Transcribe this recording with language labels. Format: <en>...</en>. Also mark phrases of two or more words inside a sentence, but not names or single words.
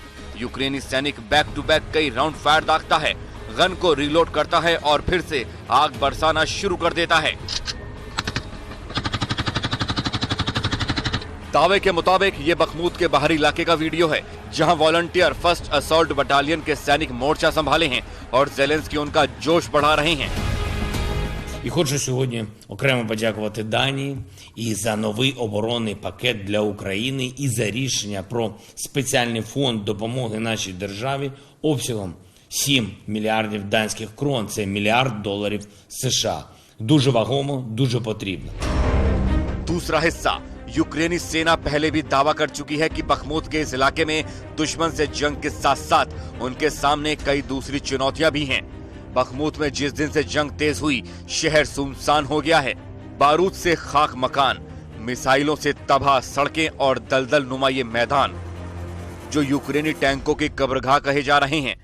<hi>यूक्रेनी सैनिक</hi> <en>back to back</en> <hi>कई</hi> <en>round fire</en> <hi>दागता है, गन को रिलोड करता है और फिर से आग बरसाना शुरू कर देता है। दावे के मुताबिक ये बखमूत के बाहरी इलाके का वीडियो है, जहां वॉलंटियर फर्स्ट असॉल्ट बटालियन के सैनिक मोर्चा संभाले हैं और जेलेंस्की उनका जोश बढ़ा रहे हैं।</hi> <uk>І хочу сьогодні окремо подякувати Данії і за новий оборонний пакет для України, і за рішення про спеціальний фонд допомоги нашій державі обсягом 7 мільярдів данських крон, це $1 мільярд США. Дуже вагомо, дуже потрібно.</uk> <hi>दूसरा हिस्सा, यूक्रेनी सेना पहले भी दावा कर चुकी है कि बखमूत के इस इलाके में दुश्मन से जंग के साथ साथ उनके सामने कई दूसरी चुनौतियां भी हैं। बखमूत में जिस दिन से जंग तेज हुई, शहर सुनसान हो गया है। बारूद से खाक मकान, मिसाइलों से तबाह सड़कें और दलदल नुमा ये मैदान, जो यूक्रेनी टैंकों की कब्रगाह कहे जा रहे हैं।</hi>